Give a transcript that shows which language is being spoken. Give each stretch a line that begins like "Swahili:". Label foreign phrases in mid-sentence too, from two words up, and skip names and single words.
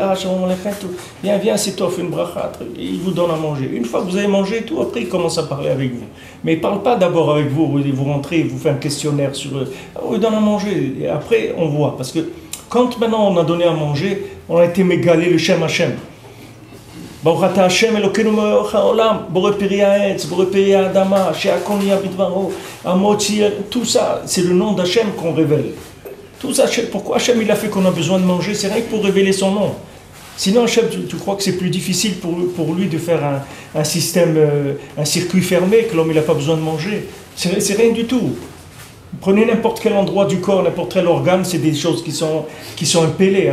Hebrew: שלום עליכם, tout.
French: Viens, c'est toi, fais une bracha. Ils vous donnent à manger. Une fois que vous avez mangé, tout, après, ils commencent à parler avec vous. Mais ils ne parlent pas d'abord avec vous. Vous rentrez, ils vous font un questionnaire sur eux. Ils donnent à manger. Et après, on voit. Parce que quand maintenant on a donné à manger, on a été mégalé le
Hebrew: שם השם. ברוך אתה ה' אלוקינו מלך העולם, בורא פרי העץ, בורא פרי האדמה, שהכל נהיה בדברו, המוציא,
French: tout ça, c'est le nom d'Hachem qu'on révèle. Tout ça, pourquoi Hachem il a fait qu'on a besoin de manger? C'est rien que pour révéler son nom. Sinon, Hachem, tu crois que c'est plus difficile pour lui de faire un système, un circuit fermé, que l'homme il n'a pas besoin de manger? C'est rien du tout. Prenez n'importe quel endroit du corps, n'importe quel organe, c'est des choses qui sont impellées.